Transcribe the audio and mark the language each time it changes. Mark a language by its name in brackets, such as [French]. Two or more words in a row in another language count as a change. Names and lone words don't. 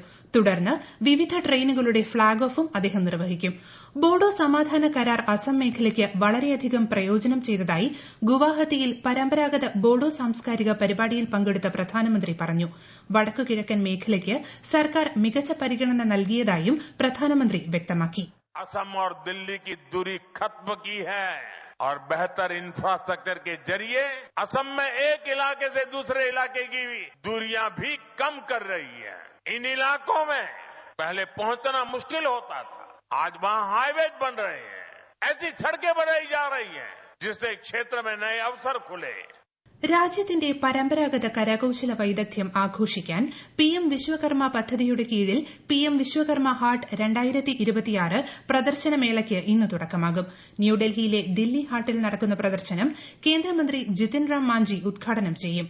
[Malayalam] തുടർന്ന് വിവിധ ട്രെയിനുകളുടെ ഫ്ളാഗ് ഓഫും അദ്ദേഹം നിർവഹിക്കും. ബോഡോ സമാധാന കരാർ അസം മേഖലയ്ക്ക് വളരെയധികം പ്രയോജനം ചെയ്തതായി ഗുവാഹത്തിയിൽ പരമ്പരാഗത ബോഡോ സാംസ്കാരിക പരിപാടിയിൽ പങ്കെടുത്ത പ്രധാനമന്ത്രി പറഞ്ഞു. വടക്കുകിഴക്കൻ മേഖലയ്ക്ക് സർക്കാർ മികച്ച പരിഗണന നൽകിയതായും പ്രധാനമന്ത്രി വ്യക്തമാക്കി. [Hindi] असम और दिल्ली की दूरी खत्म की है और बेहतर इंफ्रास्ट्रक्चर के जरिए असम में एक इलाके से दूसरे इलाके की दूरियां भी कम कर रही है. इन इलाकों में पहले पहुंचना मुश्किल होता था, आज वहां हाईवे बन रहे हैं, ऐसी सड़कें बनाई जा रही हैं जिससे क्षेत्र में नए अवसर खुले. [Malayalam] രാജ്യത്തിന്റെ പരമ്പരാഗത കരകൌശല വൈദഗ്ധ്യം ആഘോഷിക്കാൻ പിഎം വിശ്വകർമ്മ പദ്ധതിയുടെ കീഴിൽ പിഎം വിശ്വകർമ്മ ഹാട്ട് 2026 പ്രദർശനമേളയ്ക്ക് ഇന്ന് തുടക്കമാകും. ന്യൂഡൽഹിയിലെ ദില്ലി ഹാട്ടിൽ നടക്കുന്ന പ്രദർശനം കേന്ദ്രമന്ത്രി ജിതിൻ റാം മാഞ്ചി ഉദ്ഘാടനം ചെയ്യും.